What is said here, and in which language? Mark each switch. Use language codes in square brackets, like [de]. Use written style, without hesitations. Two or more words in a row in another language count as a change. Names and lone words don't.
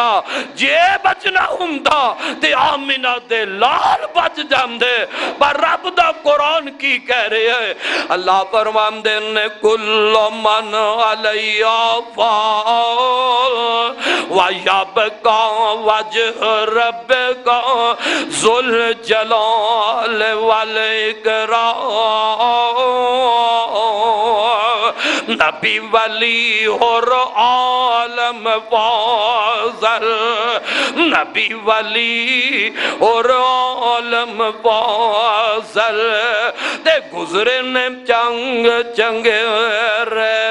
[pa] جے بچنا ہندا تے آمنہ دے لال بچ جاندے پر رب دا قرآن کی کہہ رہے ہے. اللہ فرماندے نیں [ar] كل من عليها فان ويبقى وجه ربك ذو الجلال والإكرام. [pa] نبی ولی اور عالم فاضل نبی ولی اور عالم فاضل تے گزرے نیں چنگ چنگے رے